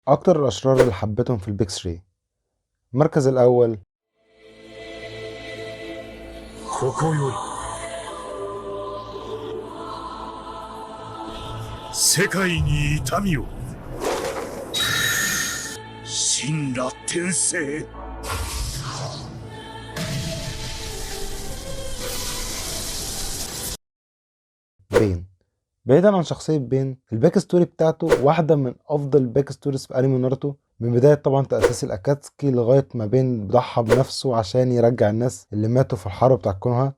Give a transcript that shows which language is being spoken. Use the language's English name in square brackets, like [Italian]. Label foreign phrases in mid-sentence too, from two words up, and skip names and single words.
[Arabic] اكتر الاشرار اللي حبيتهم في البيك 3. المركز الاول [Japanese] ここより世界に痛みを神羅転生。 [Arabic] بين. بعيدا عن شخصية بين، الباك ستوري بتاعته واحدة من افضل الباك ستوريز في انمي ناروتو، من بداية طبعا تأسيس الاكاتسكي لغاية ما بين ضحى بنفسه عشان يرجع الناس اللي ماتوا في الحرب بتاع كونها.